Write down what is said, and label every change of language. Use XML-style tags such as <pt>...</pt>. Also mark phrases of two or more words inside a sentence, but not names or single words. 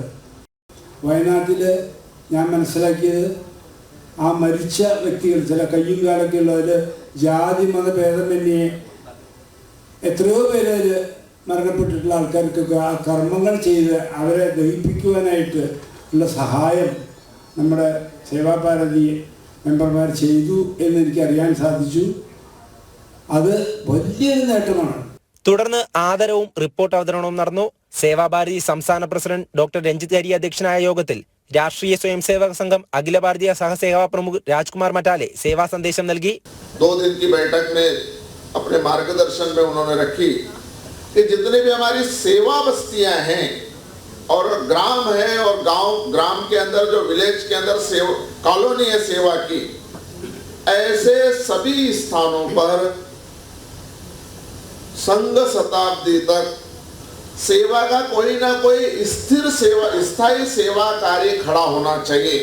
<ml>വയനാട്ടിൽ ഞാൻ മനസ്സിലാക്കിയത് ആ മരിച്ച വ്യക്തികൾ ചില കയ്യും കാലൊക്കെ ഉള്ളവർ ജാതി മതഭേദമന്യേ എത്രയോ പേര് മരണപ്പെട്ടിട്ടുള്ള ആൾക്കാർക്കൊക്കെ ആ കർമ്മങ്ങൾ ചെയ്ത് അവരെ ദഹിപ്പിക്കുവാനായിട്ട് ഉള്ള സഹായം നമ്മുടെ സേവാഭാരതി മെമ്പർമാർ ചെയ്തു എന്നെനിക്ക് അറിയാൻ സാധിച്ചു. അത് വലിയൊരു നേട്ടമാണ്. തുടർന്ന് ആദരവും റിപ്പോർട്ട് അവതരണവും നടന്നു. സേവാഭാരതി സംസ്ഥാന പ്രസിഡന്റ് ഡോക്ടർ രഞ്ജിത്ത് ഹരി അധ്യക്ഷനായ യോഗത്തിൽ രാഷ്ട്രീയ സ്വയംസേവക സംഘം അഖില ഭാരതീയ സഹസേവാ പ്രമുഖ് രാജ്കുമാർ മഠാലെ സേവാ സന്ദേശം നൽകി.</ml> <hi>2 दिन की बैठक में अपने मार्गदर्शन में उन्होंने रखी कि जितने भी हमारी सेवा बस्तियां हैं और ग्राम है और गांव ग्राम के अंदर जो विलेज के अंदर कॉलोनी है सेवा की, ऐसे सभी स्थानों पर संघ शताब्दी तक सेवा का कोई ना कोई स्थिर सेवा स्थायी सेवा कार्य खड़ा होना चाहिए.</hi>